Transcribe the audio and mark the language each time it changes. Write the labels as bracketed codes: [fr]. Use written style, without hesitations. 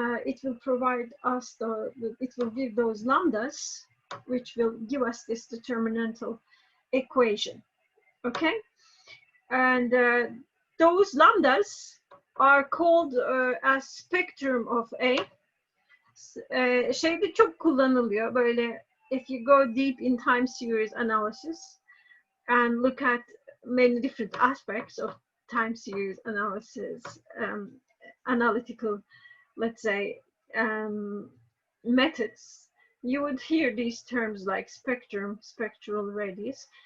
[en] It will provide us it will give those lambdas, which will give us this determinantal equation. Okay, and those lambdas are called as spectrum of A. [tr] Şeyde çok kullanılıyor böyle. [en] If you go deep in time series analysis and look at many different aspects of time series analysis, analytical, let's say, methods, you would hear these terms like spectrum, spectral radius.